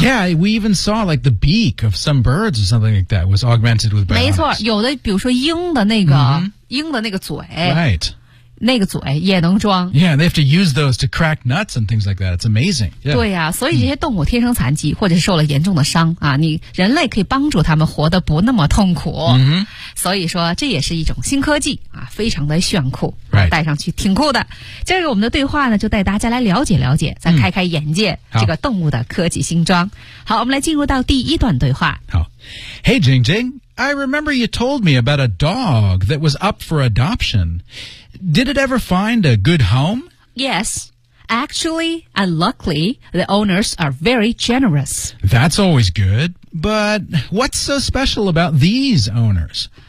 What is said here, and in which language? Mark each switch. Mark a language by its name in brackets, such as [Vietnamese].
[English] Yeah, we even saw like the beak of some birds or something like that was augmented with bionics. [Chinese] 没错，有的比如说鹰的那个、mm-hmm. 鹰的那个嘴 [English] ，right, [Chinese] 那个嘴也能装。 [English] Yeah, they have to use those to crack nuts and things like that. It's amazing.、Yeah. [Chinese] 对呀、啊，所以这些动物天生残疾、mm-hmm. 或者是受了严重的伤啊，你人类可以帮助他们活得不那么痛苦。 Mm-hmm. 所以说这也是一种新科技啊，非常的炫酷。 [English] Right. [Chinese] 戴上去挺酷的。这个我们的对话呢，就带大家来了解了解，再开开眼界、嗯、这个动物的科技新装。好，我们来进入到第一段对话。好。 [English] Hey, Jing Jing, I remember you told me about a dog that was up for adoption. Did it ever find a good home? Yes. Actually, and luckily, the owners are very generous. That's always good. But what's so special about these owners?